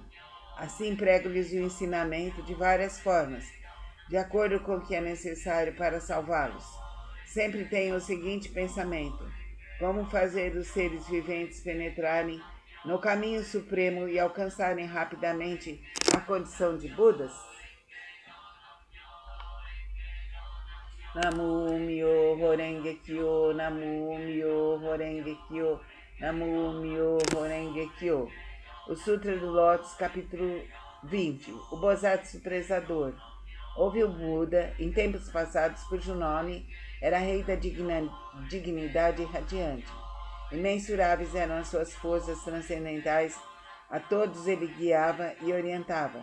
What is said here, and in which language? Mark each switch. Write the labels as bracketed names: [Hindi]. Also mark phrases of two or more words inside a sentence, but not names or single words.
[Portuguese] Assim prego-lhes o ensinamento de várias formas, de acordo com o que é necessário para salvá-los. sempre tenho o seguinte pensamento: como fazer os seres viventes penetrarem no caminho supremo e alcançarem rapidamente a condição de Budas? [Japanese] 南無 妙法 蓮華 経、南無 妙法 蓮華 経、南無 妙法 蓮華 経. [Portuguese] O Sutra do Lótus, capítulo 20. O Bosatsu Prezador. Houve o Buda, em tempos passados, cujo nome era Rei da Dignidade Radiante. Imensuráveis eram as suas forças transcendentais, a todos ele guiava e orientava.